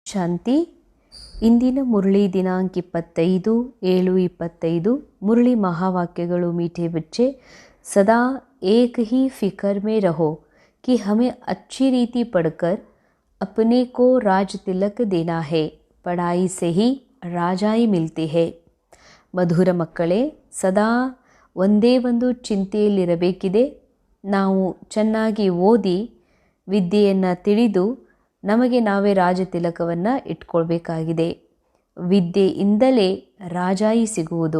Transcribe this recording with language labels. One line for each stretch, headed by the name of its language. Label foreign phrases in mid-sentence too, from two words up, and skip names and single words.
Kannada: ಶಾಂತಿ. ಇಂದಿನ ಮುರಳಿ ದಿನಾಂಕ 25/7/25. ಮುರಳಿ ಮಹಾವಾಕ್ಯಗಳು
Hindi: मीठे बच्चे, सदा एक ही फिक्र में रहो कि हमें अच्छी रीति पढ़कर अपने को राज तिलक देना है, पढ़ाई से ही राजाई मिलती है.
Kannada: ಮಧುರ ಮಕ್ಕಳೇ, ಸದಾ ಒಂದೇ ಒಂದು ಚಿಂತೆಯಲ್ಲಿರಬೇಕಿದೆ. ನಾವು ಚೆನ್ನಾಗಿ ಓದಿ ವಿದ್ಯೆಯನ್ನು ತಿಳಿದು ನಮಗೆ ನಾವೇ ರಾಜತಿಲಕವನ್ನು ಇಟ್ಕೊಳ್ಬೇಕಾಗಿದೆ. ವಿದ್ಯೆಯಿಂದಲೇ ರಾಜಾಯಿ ಸಿಗುವುದು.